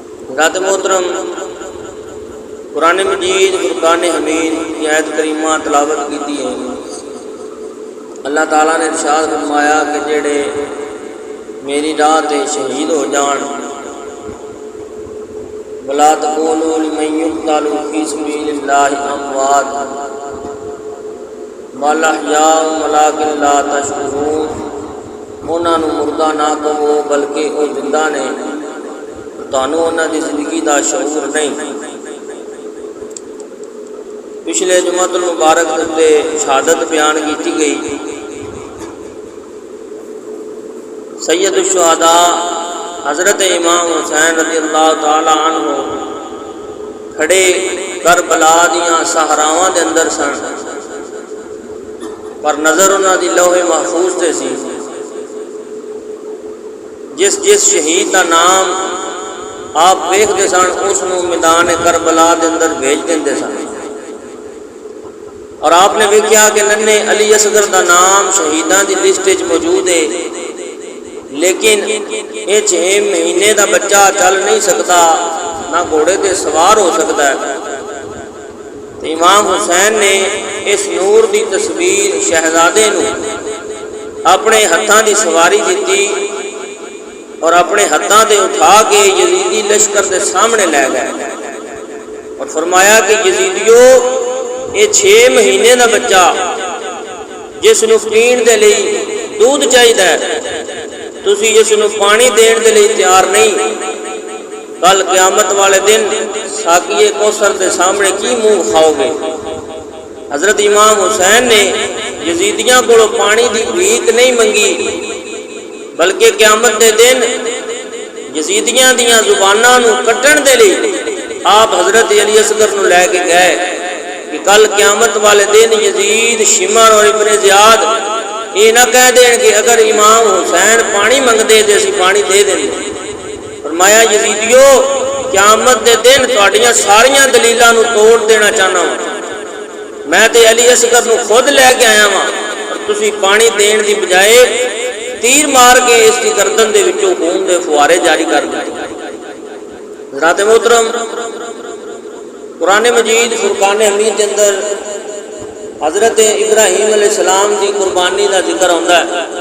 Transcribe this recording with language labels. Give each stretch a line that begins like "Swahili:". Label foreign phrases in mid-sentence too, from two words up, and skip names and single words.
Urdu: حضرات محترم، قرآن مجید فرقان حمید کی آیت کریمہ تلاوت کی ہے۔
Punjabi: اللہ تعالیٰ نے ارشاد فرمایا کہ جڑے میری راہ تے شہید ہو جان،
Arabic: وَلَا تَقُولُوا لِمَن يُقْتَلُ فِي سَبِيلِ اللَّهِ أَمْوَاتٌ بَلْ أَحْيَاءٌ وَلَٰكِن لَّا تَشْعُرُونَ۔
Punjabi: انہاں نوں مردہ نہ کہو بلکہ وہ زندہ نے، تانوں انہاں دی زندگی دا شعور نہیں۔ پچھلے جمعۃ المبارک تے شہادت بیان کی گئی۔ سید الشہداء حضرت امام حسین
Arabic: رضی اللہ تعالی عنہ
Punjabi: کھڑے کربلا دیاں صحراواں دے اندر سن، پر نظر انہاں دی لوح محفوظ تے سی۔ جس شہید دا نام آپ ویکھدے سن اس نوں میدان کربلا دے اندر بھیج دیندے سن، اور آپ نے ویکھیا کہ ننھے علی اصغر دا نام شہیداں دی لسٹ وچ موجود ہے، لیکن یہ 6 مہینے دا بچہ چل نہیں سکتا، نہ گھوڑے تے سوار ہو سکتا ہے۔ تو امام حسین نے اس نور دی تصویر شہزادے نو اپنے ہتھاں دی سواری دیتی اور اپنے ہتھاں تے اٹھا کے یزیدی لشکر دے سامنے لے گئے اور فرمایا کہ یزیدیو، یہ 6 مہینے دا بچہ جس نو پین دے لئی دودھ چاہیے، تسی اس نو پانی دین دے لئی تیار نہیں، کل قیامت والے دن ساقیے کوثر دے سامنے کی منہ کھاؤ گے؟ حضرت امام حسین نے یزیدیاں کولوں پانی دی بھیک نہیں منگی، بلکہ قیامت دے دن یزیدیاں دیاں زباناں نو کٹن دے لئی آپ حضرت علی اصغر نو لے کے گئے کہ کل قیامت والے دن یزید، شمر اور ابن زیاد یہ نہ کہہ دیں کہ اگر امام حسین پانی منگ دے تو اسی پانی دے دیں۔ فرمایا یزیدیو، قیامت دے دن تہاڈیاں ساریاں دلیلاں نو توڑ دینا چاہنا ہوں، میں تے علی اصغر نو خود لے کے آیا ہاں، اور تسی پانی دین دی بجائے تیر مار کے اس کی گردن دے وچوں خون دے فوارے جاری کر دیتے۔
Urdu: حضرات محترم، قرآن مجید فرقان حمید کے اندر حضرت ابراہیم
Arabic: علیہ السلام
Urdu: کی قربانی کا ذکر آتا ہے۔